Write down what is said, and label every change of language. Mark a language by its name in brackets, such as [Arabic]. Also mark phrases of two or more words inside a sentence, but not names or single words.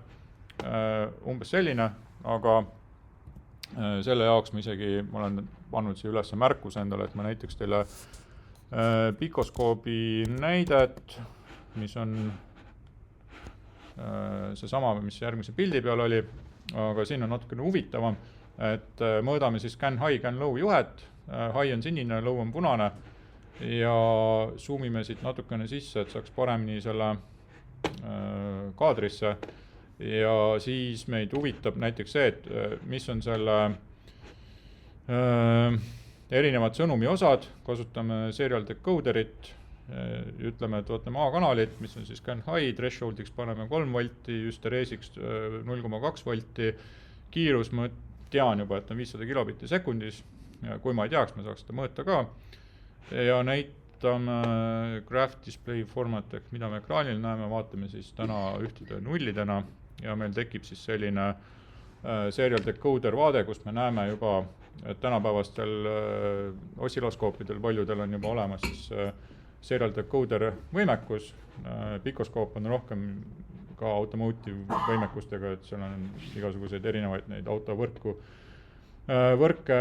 [Estonian] Umbes selline, aga selle jaoks ma olen pannud siia üles märkuse endale, et ma näiteks teile pikoskoobi näidet, mis on seesama, mis järgmise pildi peal oli, aga siin on natukene huvitavam, et mõõdame siis CAN high, CAN low juhet, high on sinine, low on punane ja zoomime siit natukene sisse, et saaks paremini selle kaadrisse. ja siis meid huvitab näiteks see, et mis on selle erinevad sõnumi osad, kasutame [English] serial decoderit, [Estonian] ütleme, et võtame A-kanalit, mis on siis scan high, thresholdiks paneme 3 volti, hystereesiks 0,2 volti, kiirus ma tean juba, et on 500 kilobitti sekundis, ja kui ma ei teaks, ma saaks seda mõõta ka, ja näitame [English] graph display format, [Estonian] ehk mida me ekraanil näeme, vaatame siis täna ühtede nullidena, ja meil tekib siis selline [English] serial decoder [Estonian] vaade, kus me näeme juba, et tänapäevastel ossiloskoopidel paljudel on juba olemas siis [English] serial decoder [Estonian] võimekus, pikoskoop on rohkem ka automotive võimekustega, et seal on igasuguseid erinevaid neid autovõrke